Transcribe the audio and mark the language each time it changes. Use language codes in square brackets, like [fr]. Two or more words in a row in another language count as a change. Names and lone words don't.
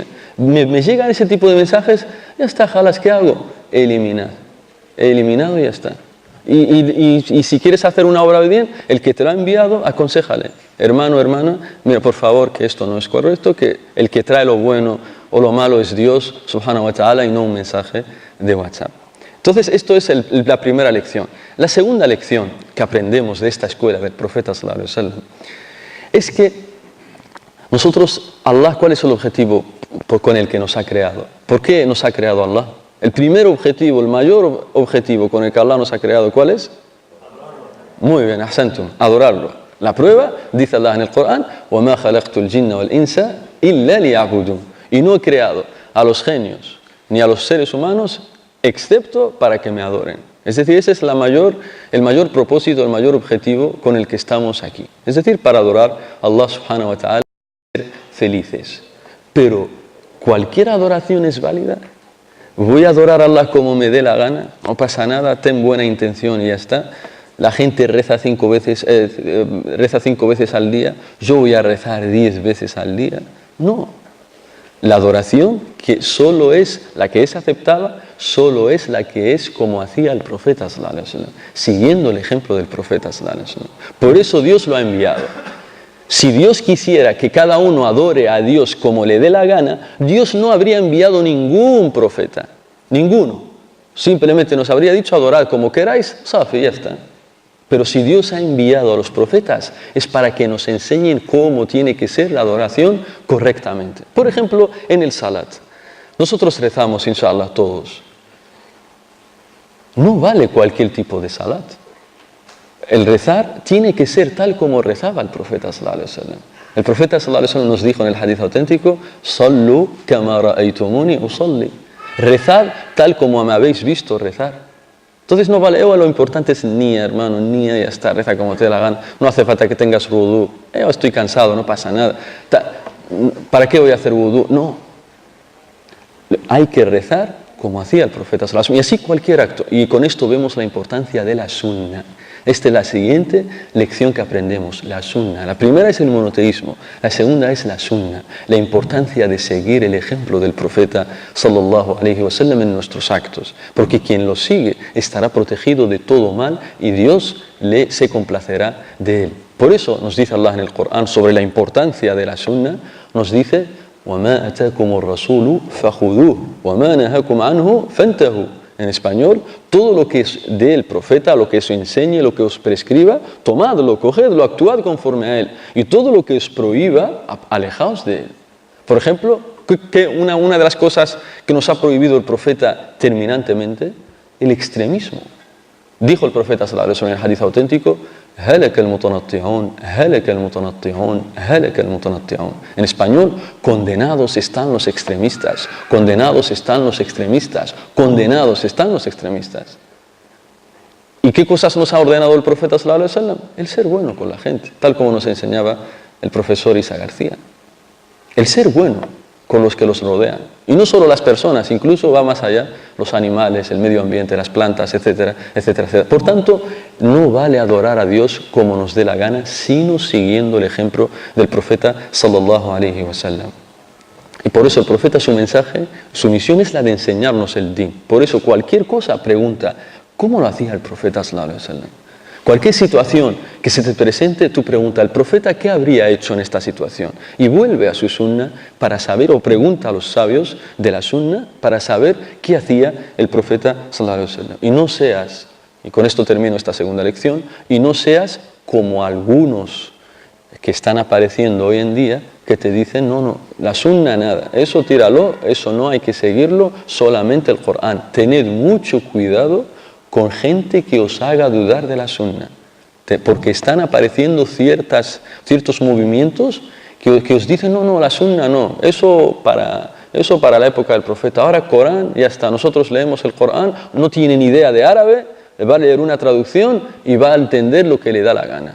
[es] Me llegan ese tipo de mensajes, ya está, jalas, ¿qué hago? He eliminado y ya está. Y si quieres hacer una obra de bien, el que te lo ha enviado, aconséjale. Hermano, hermana, mira, por favor, que esto no es correcto, que el que trae lo bueno o lo malo es Dios, [ar] سبحانه وتعالى, [es] y no un mensaje de WhatsApp. Entonces, esto es la primera lección. La segunda lección que aprendemos de esta escuela del profeta [ar] صلى الله عليه وسلم [es] es que nosotros, Allah, ¿cuál es el objetivo con el que nos ha creado? ¿Por qué nos ha creado Allah? El primer objetivo, el mayor objetivo con el que Allah nos ha creado, ¿cuál es? Muy bien, ahsantum, adorarlo. La prueba, dice Allah en el Corán, [ar] وَمَا خَلَقْتُ الْجِنَّ وَالْإِنسَ إِلَّا لِيَعْبُدُونَ. [es] Y no he creado a los genios ni a los seres humanos excepto para que me adoren. Es decir, ese es el mayor propósito, el mayor objetivo con el que estamos aquí. Es decir, para adorar a Allah [ar] سبحانه وتعالى [es] y ser felices. Pero, ¿cualquier adoración es válida? ¿Voy a adorar a Allah como me dé la gana? No pasa nada, ten buena intención y ya está. La gente reza 5 veces al día, yo voy a rezar 10 veces al día. No. La adoración, que solo es la que es aceptada, solo es la que es como hacía el profeta [ar] صلى الله عليه وسلم, [es] siguiendo el ejemplo del profeta [ar] صلى الله عليه وسلم. [es] Por eso Dios lo ha enviado. Si Dios quisiera que cada uno adore a Dios como le dé la gana, Dios no habría enviado ningún profeta, ninguno. Simplemente nos habría dicho adorad como queráis, safi, ya está. Pero si Dios ha enviado a los profetas es para que nos enseñen cómo tiene que ser la adoración correctamente. Por ejemplo, en el salat. Nosotros rezamos, inshallah, todos. No vale cualquier tipo de salat. El rezar tiene que ser tal como rezaba el profeta [ar] صلى الله عليه وسلم. [es] El profeta [ar] صلى الله عليه وسلم [es] nos dijo en el hadith auténtico, [ar] صلوا كما رأيتموني أصلي. [es] Rezad tal como me habéis visto rezar. Entonces no vale, lo importante es niyya, hermano, niyya, ya está, reza como te dé la gana. No hace falta que tengas wudú. Estoy cansado, no pasa nada. ¿Para qué voy a hacer wudú? No. Hay que rezar como hacía el profeta [ar] صلى الله عليه وسلم. [es] Y así cualquier acto. Y con esto vemos la importancia de la sunna. Esta es la siguiente lección que aprendemos, la sunna. La primera es el monoteísmo, la segunda es la sunna, la importancia de seguir el ejemplo del profeta [ar] صلى الله عليه وسلم [es] en nuestros actos, porque quien lo sigue estará protegido de todo mal y Dios se complacerá de él. Por eso nos dice Allah en el Corán sobre la importancia de la sunna, nos dice [ar] وَمَا أَتَاكُمُ الرَّسُولُ فَخُذُوهُ وَمَا نَهَاكُمْ عَنْهُ فَانْتَهُوا. [es] En español, todo lo que es del profeta, lo que os enseñe, lo que os prescriba, tomadlo, cogedlo, actuad conforme a él. Y todo lo que os prohíba, alejaos de él. Por ejemplo, una de las cosas que nos ha prohibido el profeta terminantemente, el extremismo. Dijo el profeta [ar] صلى الله عليه وسلم [es] en el hadith auténtico, [ar] هلك المتنطعون هلك المتنطعون هلك المتنطعون. [es] En español, condenados están los extremistas, condenados están los extremistas, condenados están los extremistas. ¿Y qué cosas nos ha ordenado el profeta [ar] صلى الله عليه وسلم? [es] El ser bueno con la gente, tal como nos enseñaba el profesor Isa García. El ser bueno con los que los rodean. Y no solo las personas, incluso va más allá, los animales, el medio ambiente, las plantas, etcétera, etcétera, etcétera. Por tanto, no vale adorar a Dios como nos dé la gana, sino siguiendo el ejemplo del profeta [ar] صلى الله عليه وسلم. [es] Y por eso el profeta, su mensaje, su misión es la de enseñarnos el din. Por eso cualquier cosa pregunta, ¿cómo lo hacía el profeta [ar] صلى الله عليه وسلم? [es] Cualquier situación que se te presente, tú pregunta al profeta qué habría hecho en esta situación. Y vuelve a su sunna para saber, o pregunta a los sabios de la sunna para saber qué hacía el profeta [ar] صلى الله عليه وسلم. [es] Y no seas, y con esto termino esta segunda lección, y no seas como algunos que están apareciendo hoy en día que te dicen, no, la sunna nada, eso tíralo, eso no hay que seguirlo, solamente el Corán. Tened mucho cuidado con gente que os haga dudar de la sunna, porque están apareciendo ciertos movimientos que os dicen, no, la sunna no, eso para la época del profeta, ahora Corán, ya está, nosotros leemos el Corán, no tiene ni idea de árabe, va a leer una traducción y va a entender lo que le da la gana.